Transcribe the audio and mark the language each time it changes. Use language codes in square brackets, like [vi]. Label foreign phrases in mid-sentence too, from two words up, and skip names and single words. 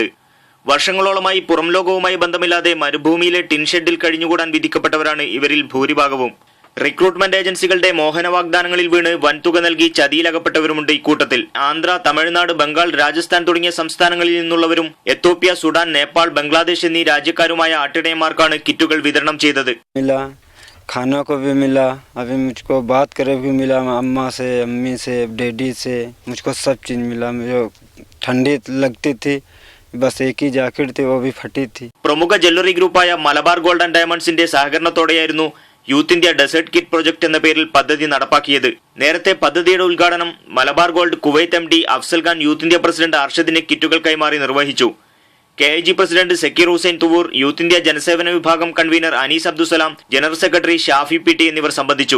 [ml] വർഷങ്ങളോളമായി പുറം ലോകവുമായി ബന്ധമില്ലാതെ മരുഭൂമിയിലെ ടിൻഷെഡിൽ കഴിഞ്ഞുകൂടാൻ വിധിക്കപ്പെട്ടവരാണ് ഇവരിൽ ഭൂരിഭാഗവും. [en] recruitment agencies [ml] മോഹന വാഗ്ദാനങ്ങളിൽ വീണ് വൻതുക നൽകി ചതിയിലകപ്പെട്ടവരുമുണ്ട് ഇക്കൂട്ടത്തിൽ. ആന്ധ്ര, തമിഴ്നാട്, ബംഗാൾ, രാജസ്ഥാൻ തുടങ്ങിയ സംസ്ഥാനങ്ങളിൽ നിന്നുള്ളവരും എത്യോപ്യ, സുഡാൻ, നേപ്പാൾ, ബംഗ്ലാദേശ് എന്നീ രാജ്യക്കാരുമായ ആട്ടിടയന്മാർക്കാണ് കിറ്റുകൾ വിതരണം ചെയ്തത്. [hi] खाना को भी मिला, अभी मुझको बात करे भी मिला, अम्मा से, अम्मी से, डैडी से, मुझको सब चीज़ मिला. मुझे ठंडी लगती थी, बस एक ही जैकेट थी, वो भी फटी थी. [ml] പ്രമുഖ ജ്വല്ലറി ഗ്രൂപ്പായ മലബാർ ഗോൾഡ് ആൻഡ് ഡയമണ്ട്സിന്റെ സഹകരണത്തോടെയായിരുന്നു യൂത്ത് ഇന്ത്യ ഡെസേർട്ട് കിറ്റ് പ്രൊജക്ട് എന്ന പേരിൽ പദ്ധതി നടപ്പാക്കിയത്. നേരത്തെ പദ്ധതിയുടെ ഉദ്ഘാടനം മലബാർ ഗോൾഡ് കുവൈത്ത് MD അഫ്സൽ ഖാൻ യൂത്ത് ഇന്ത്യ പ്രസിഡന്റ് അർഷദിന് കിറ്റുകൾ കൈമാറി നിർവഹിച്ചു. KIG പ്രസിഡന്റ് സക്കീർ ഹുസൈൻ തുവൂർ, യൂത്ത് ഇന്ത്യ ജനസേവന വിഭാഗം കൺവീനർ അനീസ് അബ്ദുസലാം, [en] general secretary [ml] ഷാഫി PT എന്നിവർ സംബന്ധിച്ചു.